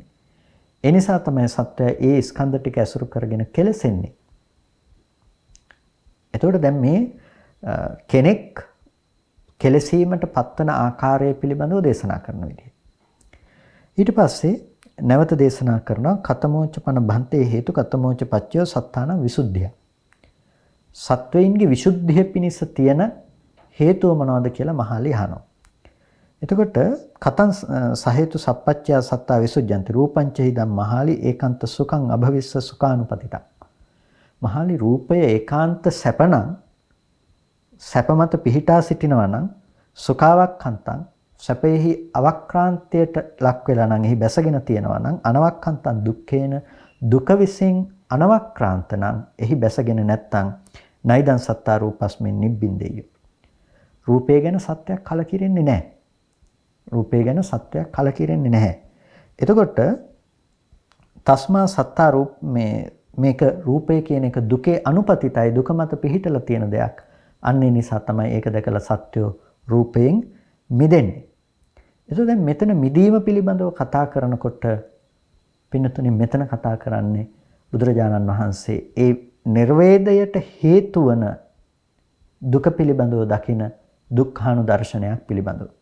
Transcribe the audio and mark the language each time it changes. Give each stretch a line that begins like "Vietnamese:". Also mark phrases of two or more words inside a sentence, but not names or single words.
Sinhala: ඒ නිසා තමයි සත්වයා ඒ ස්කන්ධ ටික ඇසුරු කරගෙන කෙලසෙන්නේ. එතකොට දැන් මේ කෙනෙක් කෙලසීමට පත්වන ආකාරය පිළිබඳව දේශනා කරන විදිහ. ඊට පස්සේ නැවත දේශනා කරනවා
Pali: කතමෝච පන බන්තේ හේතු කතමෝච පච්චය සත්තාන විසුද්ධිය.
Sinhala: සත්වයින්ගේ විසුද්ධිය පිණිස තියෙන හේතුව මොනවද කියලා මහලි අහනවා.
Pali: එතකොට කතං සහේතු සප්පච්චය සත්තා විසුද්ධන්ති රූපංච හිදම් මහලි ඒකාන්ත සුඛං අභවිස්ස සුඛානුපතිතං.
Sinhala: මහලි රූපය ඒකාන්ත සැපනම් සැප මත පිහිටා සිටිනවා නම් සුඛාවක්ඛන්තං සැපෙහි අවක්‍රාන්තයට ලක් වෙලා නම් එහි බැසගෙන තියෙනවා නම්
Pali: අනවක්ඛන්තං දුක්ඛේන
Sinhala: දුක විසින් අනවක්‍රාන්ත නම් එහි බැසගෙන නැත්තම්
Pali: නයිදං සත්තා රූපස්මින් නිබ්බින්දෙය්‍ය.
Sinhala: රූපය ගැන සත්‍යයක් කලකිරෙන්නේ නැහැ. රූපය ගැන සත්‍යයක් කලකිරෙන්නේ නැහැ. එතකොට
Pali: තස්මා සත්තා රූප
Sinhala: මේක රූපය කියන එක දුකේ අනුපතිතයි, දුක මත පිහිටලා තියෙන දෙයක්. අන්නේ නිසා තමයි ඒක දැකලා සත්‍යෝ රූපයෙන් මිදෙන්නේ. එතකොට දැන් මෙතන මිදීම පිළිබඳව කතා කරනකොට පින්නතුනි මෙතන කතා කරන්නේ බුදුරජාණන් වහන්සේ ඒ නිර්වේදයට හේතු වන දුක පිළිබඳව දකින දුක්ඛානු දර්ශනයක් පිළිබඳව.